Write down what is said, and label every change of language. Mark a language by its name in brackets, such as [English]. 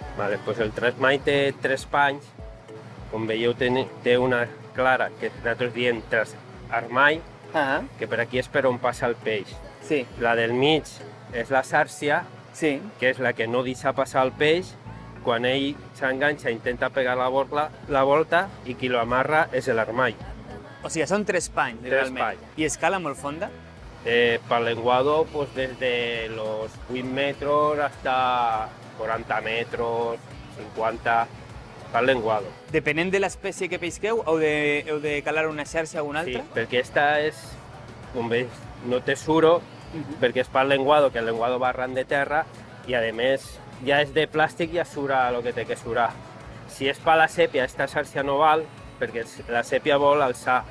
[Catalan] Vale, pues el tresmall té 3 panys. Com veieu, té una clara, que nosaltres diem armall, que per aquí és per on passa el peix. Sí. La del mig és la xàrcia, sí, que és la que no deixa passar el peix. Quan ell s'enganxa, intenta pegar la volta i qui lo amarra és l'armall. O sigui, són 3 panys, realment. I escala molt fonda? [Spanish] Per lenguado, pues desde los 8 metros hasta 40 metros, 50... [Catalan] per lenguado. Depenent de l'espècie que pesqueu, heu de calar una xarxa o una altra? Sí, perquè esta és, com veus, no té suro, perquè és per lenguado, que el lenguado va arran de terra, i a més ja és de plàstic i ja sura el que té que surar. Si és per la sèpia, esta xarxa no val, perquè la sèpia vol alçar.